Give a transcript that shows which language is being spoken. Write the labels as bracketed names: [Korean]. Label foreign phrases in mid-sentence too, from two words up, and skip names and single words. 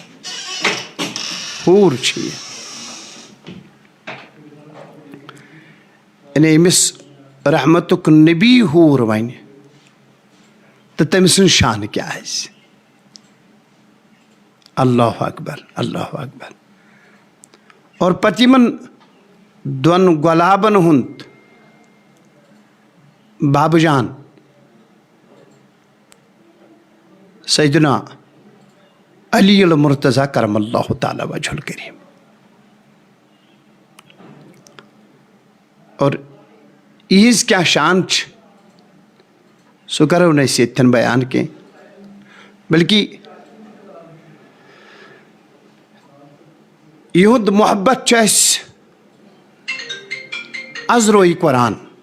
[Kashmiri] ہوٗر چھِ یہِ. یعنی أمِس رحمتُک نبی ہوٗر وَنہِ تہٕ تٔمۍ سٕنٛز شانہٕ کیٛاہ آسہِ. [Arabic] اللہ اکبر اللہ اکبر. [Kashmiri] اور پتہٕ یِمن دۄن گۄلابن ہُنٛد بابہٕ جان سیدنا علی المرتضیٰ [Arabic] کرم اللہ تعالیٰ وجہ الکریم. [Kashmiri] اور یِہنٛز کیٛاہ شان چھِ سُہ کرو نہٕ أسۍ ییٚتھٮ۪ن بیان کینٛہہ، بلکہ یِہُنٛد محبت چھُ اَسہِ ازروی قرآن.